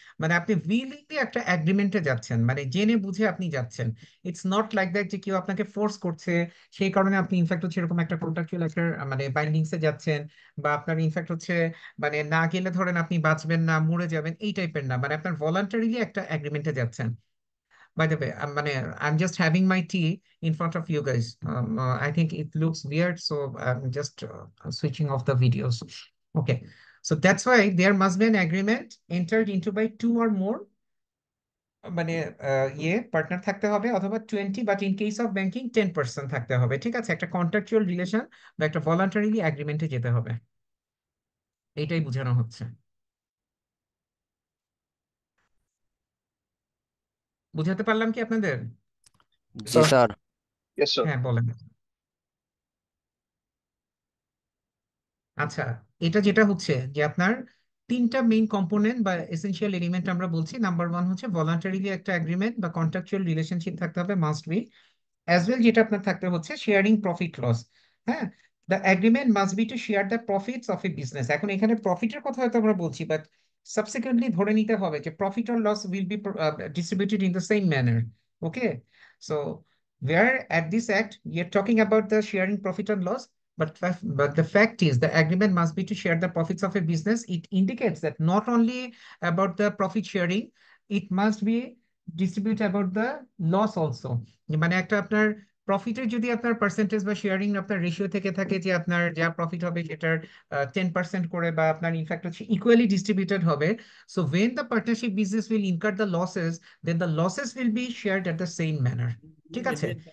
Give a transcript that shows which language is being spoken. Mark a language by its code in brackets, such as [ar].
[bn] মানে আপনি উইলিংলি একটা এগ্রিমেন্টে যাচ্ছেন, মানে জেনে বুঝে আপনি যাচ্ছেন। [en] it's not like that [bn] যে কেউ আপনাকে ফোর্স করছে, সেই কারণে আপনি ইনফ্যাক্ট এরকম একটা কন্ট্রাকচুয়াল একটা মানে বাইন্ডিংস এ যাচ্ছেন। বা আপনার ইনফ্যাক্ট মানে না গেলে ধরেন আপনি বাঁচবেন না, মরে যাবেন, এই টাইপের না, মানে আপনার ভলান্টারিলি একটা এগ্রিমেন্টে যাচ্ছেন। [en] By the way, I'm just having my tea in front of you guys. I think it looks weird, so I'm just switching off the videos. Okay, so that's why there must be an agreement entered into by two or more [bn] মানে partner থাকতে হবে, অথবা 20, [en] but in case of banking [bn] 10% থাকতে হবে। ঠিক আছে? একটা contractual relation বা একটা ভলান্টারিলি এগ্রিমেন্টে যেতে হবে, এইটাই বোঝানো হচ্ছে। বুঝাতে পারলাম কি আপনাদের? জি স্যার। স্যার। [en] Yes, sir. [bn] হ্যাঁ, বলেন। আচ্ছা, এটা যেটা হচ্ছে যে আপনার তিনটা মেইন কম্পোনেন্ট বা এসেনশিয়াল এলিমেন্ট আমরা বলছি। নাম্বার ওয়ান হচ্ছে ভলান্টারিলি একটা এগ্রিমেন্ট বা কন্ট্রাকচুয়াল রিলেশনশিপ থাকতে হবে, মাস্ট বি। [en] as well [bn] যেটা আপনার থাকতে হচ্ছে [en] Sharing profit loss. হ্যাঁ, the agreement must be to share the profits of a business. [bn] এখন এখানে প্রফিটের কথা হয়তো আমরা বলছি, বাট সাবসিকুয়েন্টলি ধরে নিতে হবে যে [en] Profit or loss will be distributed in the same manner. Okay, so where at this act we are talking about the sharing profit and loss, but the fact is the agreement must be to share the profits of a business. It indicates that not only about the profit sharing, it must be distribute about the loss also। [bn] মানে একটা আপনার প্রফিটের যদি আপনার percentage বা sharing আপনার ratio থেকে থাকে যে আপনার যা প্রফিট হবে সেটার 10% করে, বা আপনার ইনফ্যাক্ট ইকুয়ালি ডিস্ট্রিবিউটেড হবে। [en] So when the partnership business will incur the losses, then the losses will be shared at the same manner. [bn] ঠিক আছে?